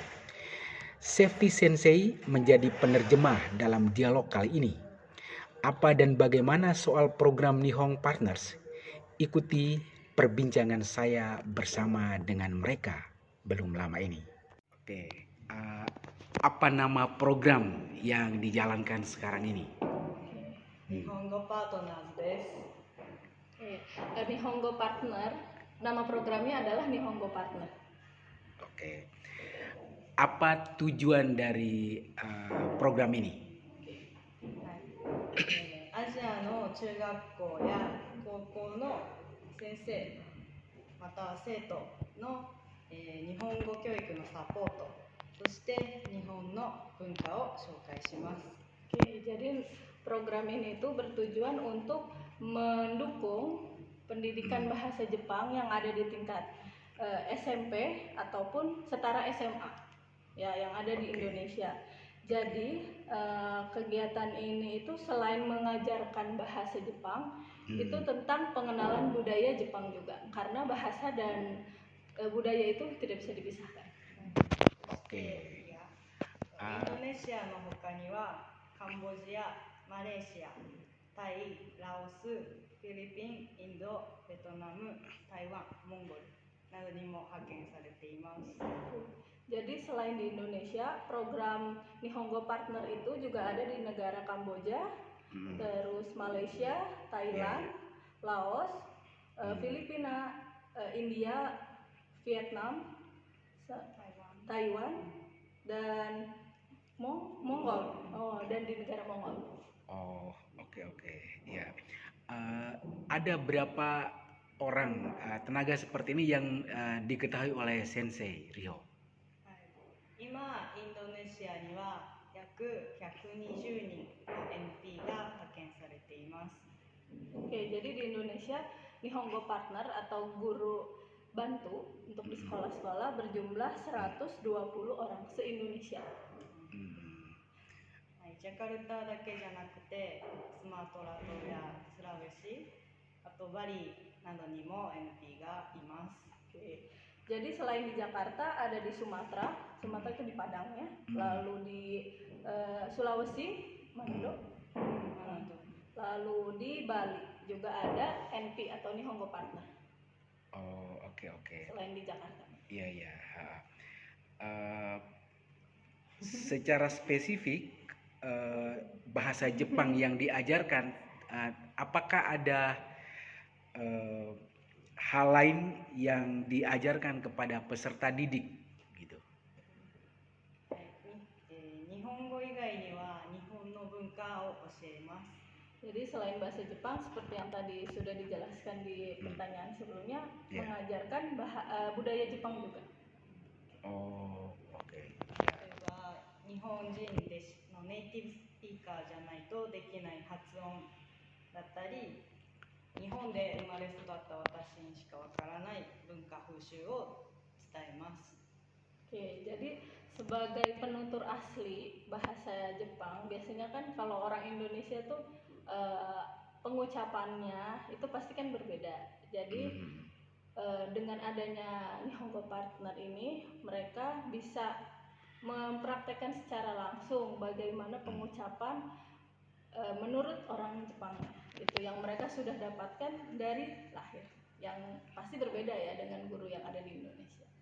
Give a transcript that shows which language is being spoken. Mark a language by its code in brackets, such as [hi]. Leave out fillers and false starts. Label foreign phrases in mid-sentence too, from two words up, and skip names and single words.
[id] Safety Sensei menjadi penerjemah dalam dialog kali ini. Apa dan bagaimana soal program Nihong Partners? Ikuti perbincangan saya bersama dengan mereka belum lama ini. Oke, apa nama program yang dijalankan sekarang ini? [ja] 日本語パートナーズです。 [id] Nihongo Partner, nama programnya adalah Nihongo Partner. Oke, apa tujuan dari program ini? [ja] アジアの中学校や高校の先生または生徒の、日本語教育のサポート、そして日本の文化を紹介します。 [id] Oke, jadi program ini itu bertujuan untuk mendukung pendidikan bahasa Jepang yang ada di tingkat SMP ataupun setara SMA ya yang ada di Indonesia. Jadi kegiatan ini itu selain mengajarkan bahasa Jepang, itu tentang pengenalan budaya Jepang juga, karena bahasa dan budaya itu tidak bisa dipisahkan. Oke. [ja] インドネシアの他にはカンボジア、マレーシア、タイ、ラオス、フィリピン、インド、ベトナム、台湾、モンゴルなどにも派遣されています。 [id] Jadi selain di Indonesia, program Nihongo Partner itu juga ada di negara Kamboja, terus Malaysia, Thailand, Laos, Filipina, India, Vietnam, Taiwan, dan Mongol. Dan di negara Mongol. Oh, oke. Ya. Ada berapa orang tenaga seperti ini yang diketahui oleh Sensei Riho? [ja] 今、インドネシアには約120人の NP が派遣されています。 [id] Oke, jadi di Indonesia Nihongo Partner atau guru bantu untuk di sekolah-sekolah berjumlah 120 orang se-Indonesia. [ja] ジャカルタだけじゃなくてスマトラ島やスラウェシ、あとバリなどにも NP がいます。 [id] Oke. Jadi selain di Jakarta ada di Sumatera itu di Padang ya, lalu di Sulawesi, Manado, lalu di Bali juga ada NP atau Nihongo Partner. Oh, oke. Selain di Jakarta. Iya. Secara spesifik bahasa Jepang yang diajarkan, apakah ada hal lain yang diajarkan kepada peserta didik gitu? [ja] 日本語以外には日本の文化を教えます。 [id] Jadi selain bahasa Jepang seperti yang tadi sudah dijelaskan di pertanyaan sebelumnya, mengajarkan budaya Jepang juga. Oh, oke. [ja] 例えば日本人のネイティブスピーカーじゃないとできない発音だったり、日本で生まれ育った私にしかわからない文化風習を伝えます。 [id] Oke, jadi sebagai penutur asli bahasa Jepang, biasanya kan kalau orang Indonesia tuh pengucapannya itu pasti kan berbeda. Jadi dengan adanya Nihongo Partner ini, mereka bisa mempraktekkan secara langsung bagaimana pengucapan menurut orang Jepang itu yang mereka sudah dapatkan dari lahir, yang pasti berbeda ya dengan guru yang ada di Indonesia.